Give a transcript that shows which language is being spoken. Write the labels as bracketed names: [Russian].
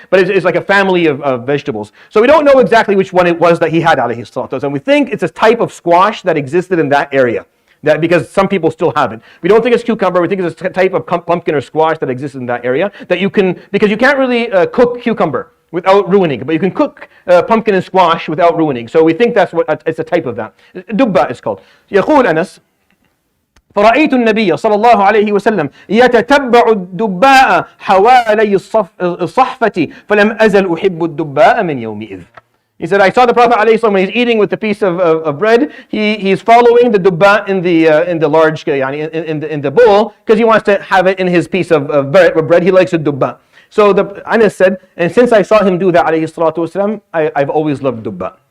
[English] But it's like a family of vegetables. So we don't know exactly which one it was that he had, [Arabic] alayhi salatu wasalam. [English] We think it's a type of squash that existed in that area. That because some people still have it. We don't think it's cucumber. We think it's a type of pumpkin or squash that exists in that area. Because you can't really cook cucumber without ruining it, but you can cook pumpkin and squash without ruining. So we think it's a type of that. Dubba is called. [Arabic] يقول أنس: فرأيت النبي صلى الله عليه وسلم يتتبع الدباء حوالي الصحفة فلم أزل أحب الدباء من يومئذ. [English] He said, I saw the Prophet ﷺ when he's eating with the piece of bread. He's following the dubba in the large in the bowl because he wants to have it in his piece of bread. He likes a dubba. So Anas said, and since I saw him do that, [Arabic] alayhi salatu wasalam, [English] I've always loved dubba.